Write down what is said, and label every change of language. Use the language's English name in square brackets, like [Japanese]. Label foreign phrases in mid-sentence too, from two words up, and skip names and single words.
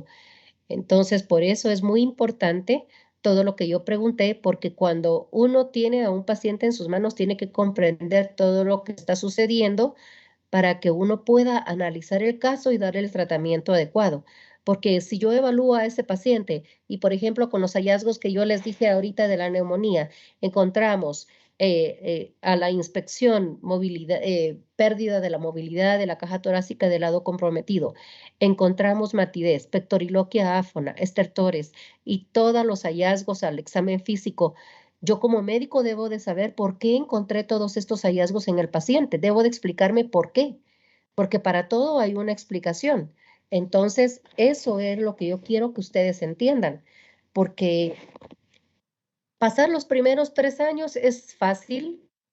[Spanish] Entonces, por eso es muy importante todo lo que yo pregunté, porque cuando uno tiene a un paciente en sus manos, tiene que comprender todo lo que está sucediendo para que uno pueda analizar el caso y darle el tratamiento adecuado. Porque si yo evalúo a ese paciente y, por ejemplo, con los hallazgos que yo les dije ahorita de la neumonía, encontramos a la inspección movilidad, pérdida de la movilidad de la caja torácica del lado comprometido, encontramos matidez, pectoriloquia áfona, estertores y todos los hallazgos al examen físico. Yo como médico debo de saber por qué encontré todos estos hallazgos en el paciente. Debo de explicarme por qué, porque para todo hay una explicación. Entonces, eso es lo que yo quiero que ustedes entiendan, porque pasar los primeros 3 años es fácil.